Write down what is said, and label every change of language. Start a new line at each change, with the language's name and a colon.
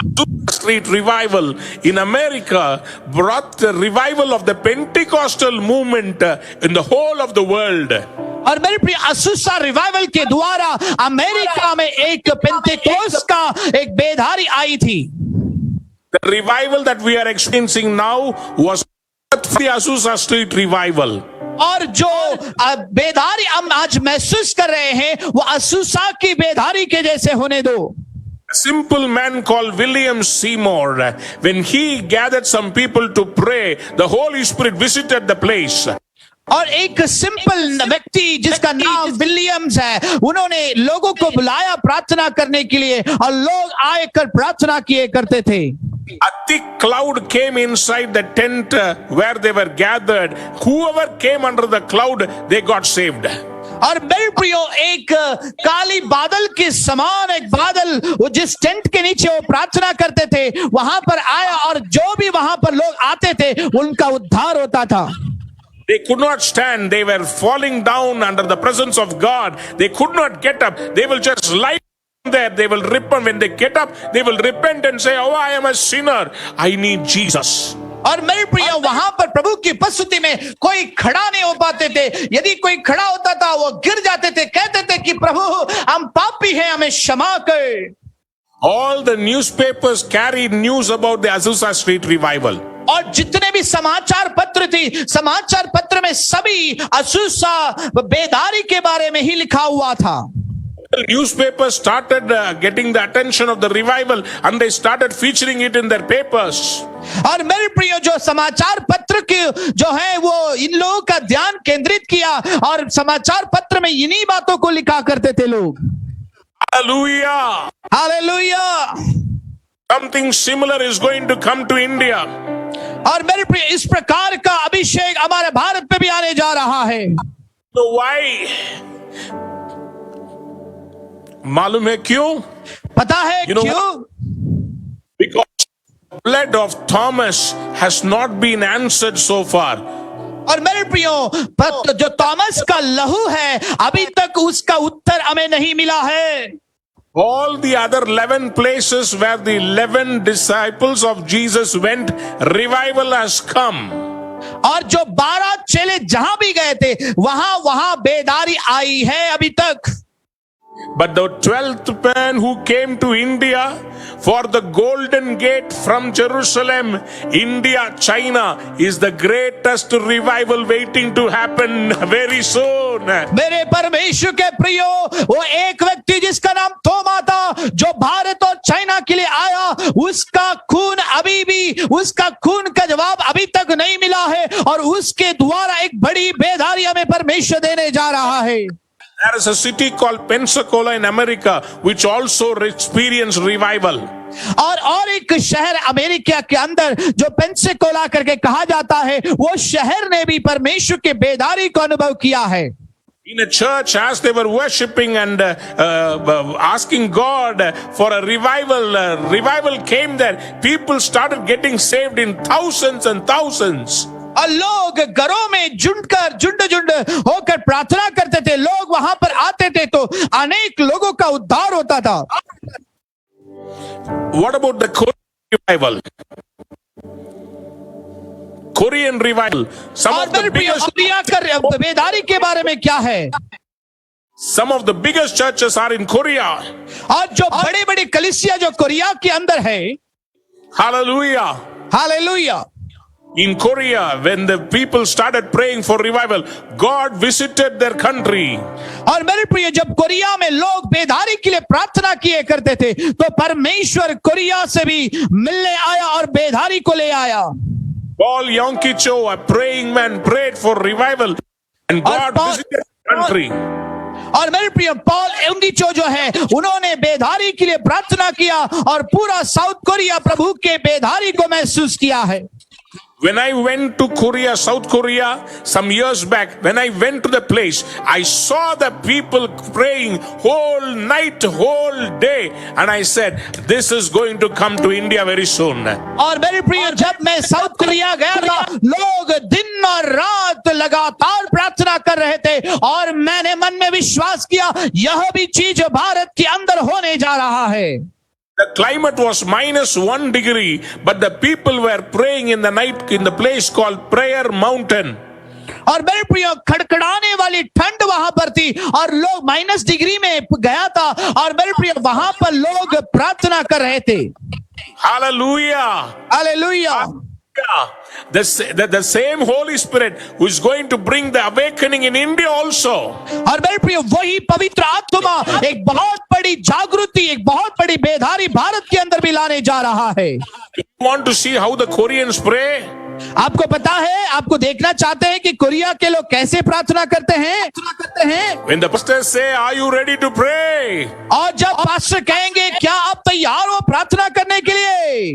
English: Azusa Street revival in America brought the revival of the Pentecostal movement in the whole of the world.
Hindi: और मेरे प्रिय, असूसा revival के द्वारा America में एक पेंटेकोस्ट का एक बेधारी आई थी।
English: The revival that we are experiencing now was the Azusa Street revival.
Hindi: और जो बेदारी हम आज महसूस कर रहे हैं वो असूसा की बेदारी के जैसे होने दो।
English: A simple man called William Seymour, when he gathered some people to pray, the Holy Spirit visited the place.
Hindi: और एक सिंपल व्यक्ति जिसका नाम विलियम्स है, उन्होंने लोगों को बुलाया प्रार्थना करने के लिए और लोग आकर प्रार्थना किए करते थे।
English: A thick cloud came inside the tent where they were gathered. Whoever came under the cloud, they got saved.
Hindi: और मेरे प्रियो, एक काली बादल के समान एक बादल वो जिस टेंट के नीचे वो प्रार्थना करते थे वहां पर आया, और जो भी वहां पर लोग आते थे उनका उद्धार होता था।
English: They could not stand. They were falling down under the presence of God. They could not get up. They will just lie there. They will repent. When they get up, they will repent and say, oh, I am a sinner. I need Jesus.
Hindi: और मेरे प्रिय, वहां पर प्रभु की उपस्थिति में कोई खड़ा नहीं हो पाते थे। यदि कोई खड़ा होता था वो गिर जाते थे, कहते थे कि प्रभु हम पापी हैं, हमें क्षमा कर।
English: All the newspapers carried news about the Azusa Street revival.
Hindi: और जितने भी समाचार पत्र थी, समाचार पत्र में सभी असूसा बेदारी के बारे में ही लिखा हुआ था।
English: The newspapers started getting the attention of the revival and they started featuring it in their papers.
Hindi: और मेरे प्रियो, जो समाचार पत्र के जो है वो इन लोगों का ध्यान केंद्रित किया और समाचार पत्र में इन्हीं बातों को लिखा करते थे लोग।
English: Hallelujah. Hallelujah. Something similar is going to come to India.
Hindi: और मेरे प्रिय, इस प्रकार का अभिषेक हमारे भारत पे भी आने जा रहा है।
English: So why?
Hindi: मालूम है क्यों? पता है क्यों?
English: Because the blood of Thomas has not been answered so far.
Hindi: और मेरे प्रियो, पर जो थॉमस का लहू है, अभी तक उसका उत्तर हमें नहीं मिला है।
English: All the other 11 places where the 11 disciples of Jesus went, revival has come.
Hindi: और जो 12 चेले जहां भी गए थे, वहां वहां बेदारी आई है अभी तक।
English: But the 12th man who came to India for the Golden Gate from Jerusalem, India, China, is the greatest revival waiting to happen very soon.
Hindi: मेरे परमेश्वर के प्रियो, वो एक व्यक्ति जिसका नाम थोमा था, जो भारत और चाइना के लिए आया, उसका खून अभी भी, उसका खून का जवाब अभी तक नहीं मिला है, और उसके द्वारा एक बड़ी बेदारी हमें परमेश्वर देने जा रहा है।
English: There is a city called Pensacola in America which also experienced revival.
Hindi: और एक शहर अमेरिका के अंदर जो पेंसाकोला करके कहा जाता है, वो शहर ने भी परमेश्वर के बेदारी को अनुभव किया है।
English: In a church, as they were worshiping and asking God for a revival, revival came there. People started getting saved in thousands and thousands.
Hindi: और लोग घरों में झुंड होकर प्रार्थना करते थे, लोग वहां पर आते थे, तो अनेक लोगों का उद्धार होता था।
English: What about the Korean revival? Korean revival. Some of the biggest,
Hindi: बेदारी के बारे में क्या है?
English: some of the biggest churches are in Korea.
Hindi: और जो बड़े बड़े कलीसिया जो कोरिया के अंदर है,
English: Hallelujah.
Hindi: Hallelujah.
English: In Korea, when the people started praying for revival, God visited their country.
Hindi: और मेरे प्रिय, जब कोरिया में लोग बेदारी के लिए प्रार्थना किए करते थे, तो परमेश्वर कोरिया से भी मिलने आया और बेदारी को ले आया।
English: Paul Yonggi-cho, a praying man, prayed for revival, and God visited the country.
Hindi: और मेरे प्रिय, पॉल योंगी-चो जो है, उन्होंने बेदारी के लिए प्रार्थना किया और पूरा साउथ कोरिया प्रभु के बेदारी को महसूस किया है।
English: When I went to Korea, South Korea, some years back, when I went to the place, I saw the people praying whole night, whole day, and I said, this is going to come to India very soon.
Hindi: और मेरे प्रिय, जब मैं south Korea गया था, लोग दिन और रात लगातार प्रार्थना कर रहे थे, और मैंने मन में विश्वास किया, यह भी चीज भारत के अंदर होने जा रहा है।
English: The climate was -1 degree, but the people were praying in the night in the place called Prayer Mountain.
Hindi: और मेरे प्रियो, खड़खड़ाने वाली ठंड वहां पर थी, और लोग -डिग्री में गया था, और मेरे प्रियो, वहां पर लोग प्रार्थना कर रहे थे।
English: Hallelujah.
Hindi: Hallelujah.
English: The same Holy Spirit who is going to bring the awakening in India also.
Hindi: और मेरे प्रियो, वही पवित्र आत्मा एक बहुत बड़ी जागृति, एक बहुत बड़ी बेदारी भारत के अंदर भी लाने जा रहा है।
English: You want to see how the Koreans pray?
Hindi: आपको पता है, आपको देखना चाहते हैं कि कोरिया के लोग कैसे प्रार्थना करते हैं?
English: When the pastors say, "Are you ready to pray?"
Hindi: और जब पास्टर कहेंगे, क्या आप तैयार हो प्रार्थना करने के लिए?